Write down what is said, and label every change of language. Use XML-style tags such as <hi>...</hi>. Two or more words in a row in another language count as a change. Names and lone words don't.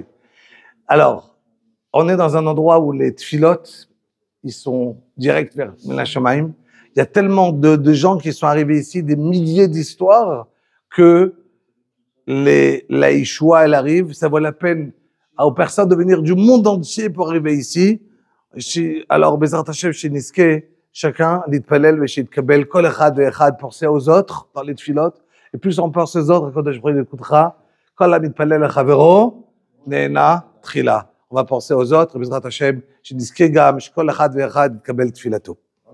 <fr>Alors, on est dans un endroit où les tfilotes, ils sont directs vers Hashamaim. Il y a tellement de gens qui sont arrivés ici, des milliers d'histoires, que la Yeshua, elle arrive, ça vaut la peine aux personnes de venir du monde entier pour arriver ici. Alors,</fr> <he>בעזרת השם,</he> <fr>chez Niske, chacun,</fr> <he>להתפלל, ושיתקבל, כל אחד ואחד,</he> <fr>penser aux autres, dans les tfilotes, et plus on pense aux autres, quand je prie l'écoutera,</fr> <he>כל המתפלל לחברו, נענה תחילה.</he> <fr>On va penser aux autres,</fr> <he>בעזרת השם, chez Niske גם, כל אחד ואחד, יתקבל תפילתו.</he>